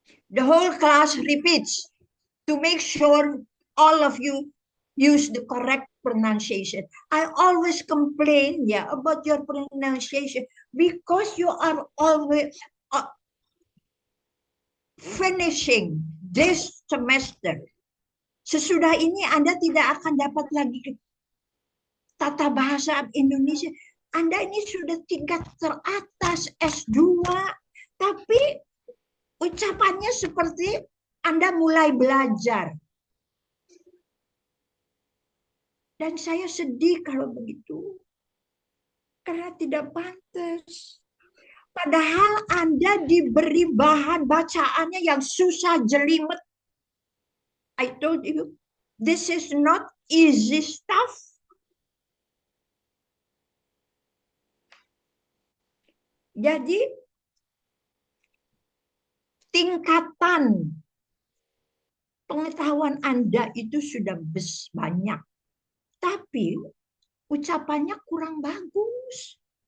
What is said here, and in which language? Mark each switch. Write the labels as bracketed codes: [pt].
[en] the whole class repeats to make sure all of you use the correct pronunciation. I always complain, about your pronunciation because you are always finishing this semester. [id] Sesudah ini Anda tidak akan dapat lagi tata bahasa Indonesia. Anda ini sudah tingkat teratas S2, tapi ucapannya seperti Anda mulai belajar. Dan saya sedih kalau begitu. Karena tidak pantas. Padahal Anda diberi bahan bacaannya yang susah jelimet. [en] I told you, this is not easy stuff. [id] Jadi, tingkatan pengetahuan Anda itu sudah banyak. Tapi, ucapannya kurang bagus.